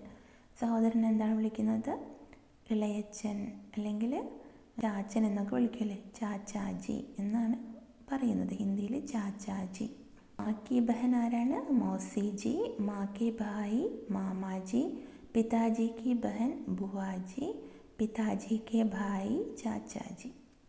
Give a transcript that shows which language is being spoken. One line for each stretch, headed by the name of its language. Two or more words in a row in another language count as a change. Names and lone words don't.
Malayalam: സഹോദരൻ എന്താണ് വിളിക്കുന്നത്? ഇളയച്ചൻ അല്ലെങ്കിൽ ചാച്ചൻ എന്നൊക്കെ വിളിക്കുമല്ലേ, ചാച്ചാജി എന്നാണ് പറയുന്നത് ഹിന്ദിയിൽ, ചാച്ചാജി.
Hindi: माँ की बहन ആരാണ്? मौसीजी. माँ की भाई मामाजी. പിതാജി की बहन बुआ जी. पिताजी के भाई चाचा जी.